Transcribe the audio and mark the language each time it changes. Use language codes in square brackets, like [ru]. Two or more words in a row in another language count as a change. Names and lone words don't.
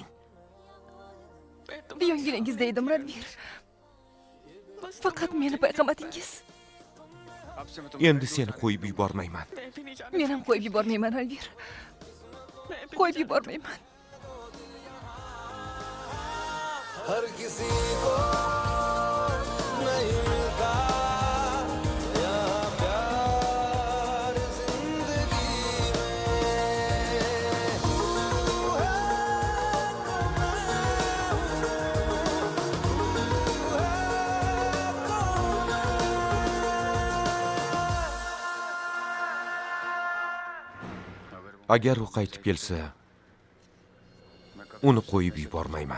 [uz] Yonginangizda edim, Ranvir. Faqat meni payqamadingiz. Endi seni qo'yib yubormayman. Men ham qo'yib yubormayman, Ranvir. Qo'yib yubormayman. [hi] हर किसी को नहीं मिलता यहाँ प्यार जिंदगी में तू है तो [uz] Agar u qaytib kelsa, uni qo'yib yubormayman.